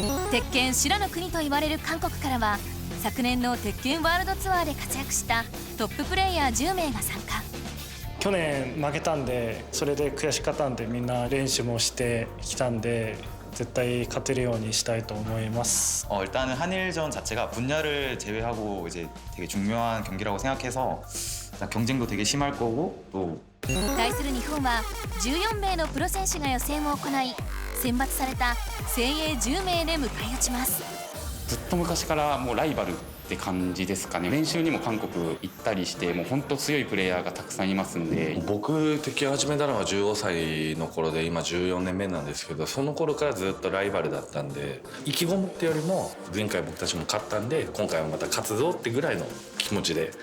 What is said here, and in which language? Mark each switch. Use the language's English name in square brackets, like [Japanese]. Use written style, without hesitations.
[Japanese] 鉄拳修羅の国と言われる韓国からは昨年の鉄拳ワールドツアーで活躍したトッププレイヤー10名が参加。去年負けたんで、それで悔しかったんでみんな練習もしてきたんで絶対勝てるようにしたいと思います。 [Korean] 일단은 한일전 자체가 분야를 제외하고 이제 되게 중요한 경기라고 생각해서 경쟁도 되게 심할 거고 또 [Japanese] 対する日本は14名のプロ選手が予選を行い選抜された精鋭10名で迎え撃ちます。ずっと昔からもうライバルって感じですかね。練習にも韓国行ったりしてもう本当強いプレイヤーがたくさんいますんで。僕敵を始めたのは15歳の頃で今14年目なんですけど、その頃からずっとライバルだったんで、意気込むってよりも前回僕たちも勝ったんで今回はまた勝つぞってぐらいの気持ちで。